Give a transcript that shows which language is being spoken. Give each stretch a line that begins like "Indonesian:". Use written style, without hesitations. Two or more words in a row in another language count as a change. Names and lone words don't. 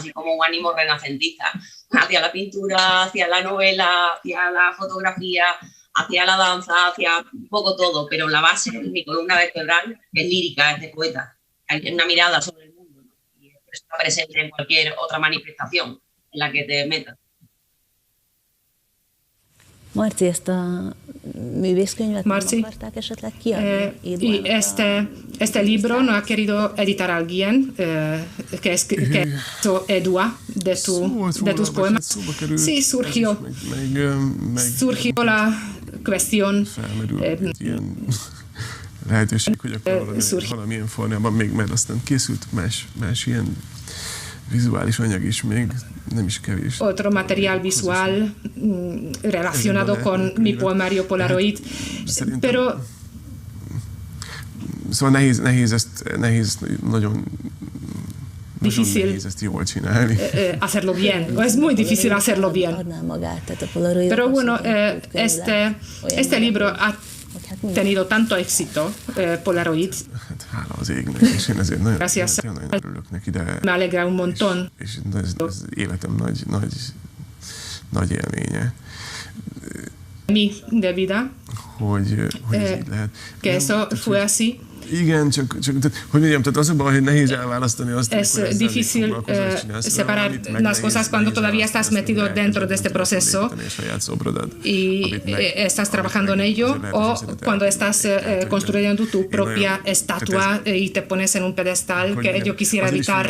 Spanish: Así como un ánimo renacentista, hacia la pintura, hacia la novela, hacia la fotografía, hacia la danza, hacia un poco todo, pero la base, mi columna vertebral, es lírica, es de poeta. Hay una mirada sobre el mundo, ¿no? Y está presente en cualquier otra manifestación en la que te metas.
Hungarian: Marci, ezt a művészkönyvet Marci, akarták esetleg kiadni?
Spanish: y este libro no ha querido editar alguien que hizo Edua de tus poemas. Sí, surgió la cuestión.
Hungarian: Lehetőség, hogy akkor valamilyen formában még, mert aztán készült más ilyen vizuális anyag is még, nem is kevés.
Spanish: Otro material visual relacionado con mi poemario Polaroid, pero
Hungarian: szóval nehéz nagyon
Spanish: difícil
Hungarian: nehéz ezt jól csinálni.
Spanish: Hacerlo bien, es muy difícil hacerlo bien. Pero bueno, este libro ha tenido tanto éxito, Polaroid.
Hungarian: Hát hála az égnek, és én ezért nagyon örülök neki, de
Spanish: me alegra un montón.
Hungarian: És ez életem nagy élménye.
Spanish: Mi de vida,
Hungarian: hogy ez így lehet.
Spanish: que eso fue así.
Hungarian: Igen, csak hogy mondjam, tehát az a baj, hogy nehéz elválasztani azt,
Spanish: es difícil separar las cosas cuando todavía estás metido dentro de este proceso y estás trabajando en ello, o cuando estás construyendo tu propia estatua y te pones en un pedestal, que yo quisiera evitar.